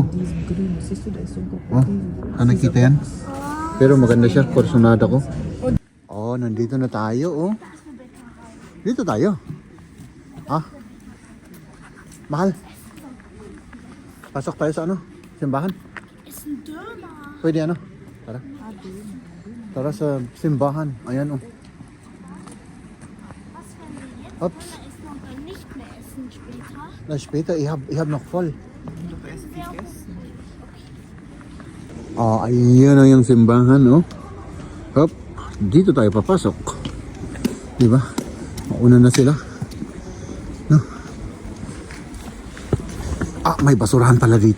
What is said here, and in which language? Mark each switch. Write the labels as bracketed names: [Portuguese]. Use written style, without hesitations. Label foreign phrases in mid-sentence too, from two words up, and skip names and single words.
[Filipino] Oh, nakita yan? Pero maganda siya, personada ko. Oh, nandito na tayo, oh. Dito tayo. Ah. Mahal. Pasok tayo sa ano? Simbahan. [German] Ist ein Döner. [Filipino] Pwede ano? Tara. Tara sa simbahan. Ayan, oh. [German] Was, wenn wir jetzt Ups. Döner essen und dann nicht mehr essen später? Na, später, ich hab noch voll. [Filipino] Oh, ayan na yung simbahan, oh. Hop, dito tayo papasok. Di ba? Mauna na sila. No? Ah, may basurahan pala dito.